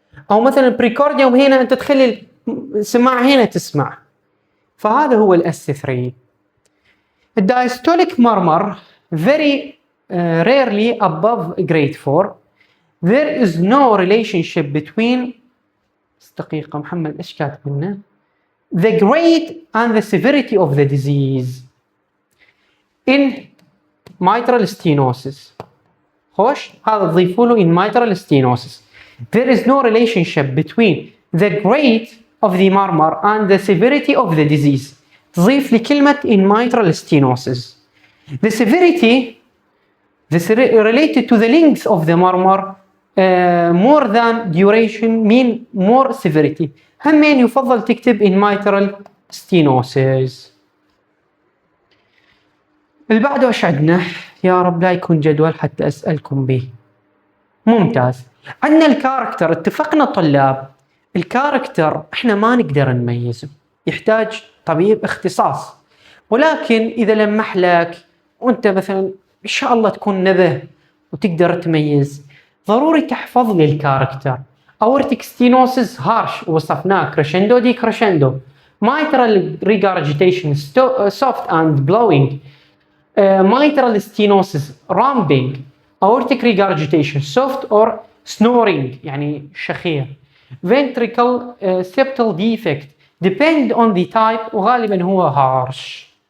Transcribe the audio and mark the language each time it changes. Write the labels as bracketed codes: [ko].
[ar] أو مثلا بريكورديوم هنا أنت تخلي السماعة هنا تسمع. فهذا هو الاس 3. [en] الدايستوليك murmur very rarely above grade 4. There is no relationship between [ar] دقيقة محمد إيش كاتب لنا؟ [en] The grade and the severity of the disease in mitral stenosis. [ar] خوش هذا تضيفوا له [en] in mitral stenosis. There is no relationship between the grade of the murmur and the severity of the disease. [ar] تضيف لي كلمة [en] in mitral stenosis. The severity related to the length of the murmur more than duration mean more severity. [ar] همين يفضل تكتب [en] in mitral stenosis. [ar] اللي بعده ايش عندنا؟ يا رب لا يكون جدول حتى اسألكم به. ممتاز. عندنا الكاركتر، اتفقنا طلاب الكاركتر احنا ما نقدر نميزه، يحتاج طبيب اختصاص. ولكن اذا لمح لك وانت مثلا ان شاء الله تكون نبه وتقدر تميز، ضروري تحفظ لي الكاركتر. اورتيك ستينوسيس هارش وصفناه كريشندو دي كريشندو، [en] mitral regurgitation soft and blowing, mitral stenosis rumbling, aortic regurgitation soft or snoring [ar] يعني شخير, [en] ventricle septal defect depend on the type [ar] وغالبا هو [en] harsh.